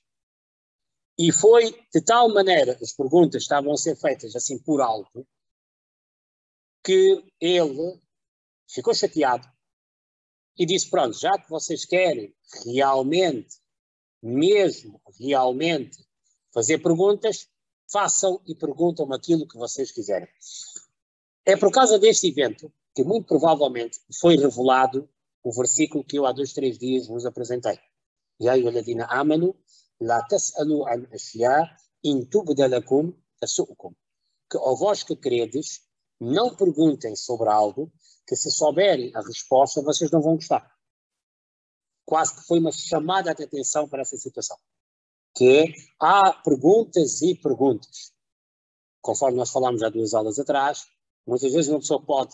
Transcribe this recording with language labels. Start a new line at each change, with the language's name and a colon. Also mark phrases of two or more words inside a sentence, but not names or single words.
Portuguese: E foi de tal maneira, as perguntas estavam a ser feitas assim por alto, que ele ficou chateado e disse: pronto, já que vocês querem realmente fazer perguntas, façam e perguntam-me aquilo que vocês quiserem. É por causa deste evento que muito provavelmente foi revelado o versículo que eu há 2, 3 dias vos apresentei.
Arabic: يا أيها الذين آمنوا لا تسألوا عن أشياء إن تبد لكم تسؤكم.
Portuguese: Que ao vós que credes, não perguntem sobre algo que, se souberem a resposta, vocês não vão gostar. Quase que foi uma chamada de atenção para essa situação. Que há perguntas e perguntas. Conforme nós falámos há 2 aulas atrás, muitas vezes uma pessoa pode...